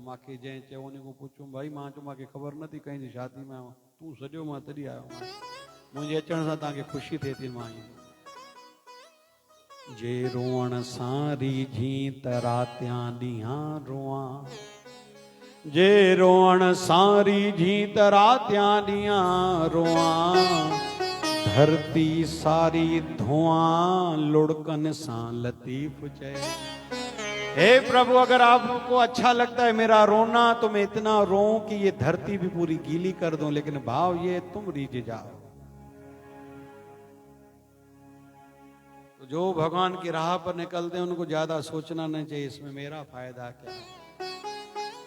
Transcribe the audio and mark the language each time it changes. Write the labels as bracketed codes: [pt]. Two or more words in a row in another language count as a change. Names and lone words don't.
[sd] मूंखे जंहिं चयो उन खां पुछियुमि भाई, मां चयो मूंखे ख़बर नथी कंहिंजी शादी में आहियां, तूं सॼो मां तॾहिं आयो आहियां, मुंहिंजे अचण सां तव्हांखे ख़ुशी थिए थी। मां जे रोअण सां रीझी त रातियां ॾींहं रोआं, जे रोअण सां रीझी त रातियां ॾींहं रोआं, धरती सारी धुआं लुढ़कन सां लतीफ चए। [hi] हे प्रभु, अगर आपको अच्छा लगता है मेरा रोना तो मैं इतना रोऊं कि ये धरती भी पूरी गीली कर दूं, लेकिन भाव ये तुम रीझ जाओ। तो जो भगवान की राह पर निकलते हैं उनको ज्यादा सोचना नहीं चाहिए इसमें मेरा फायदा क्या है।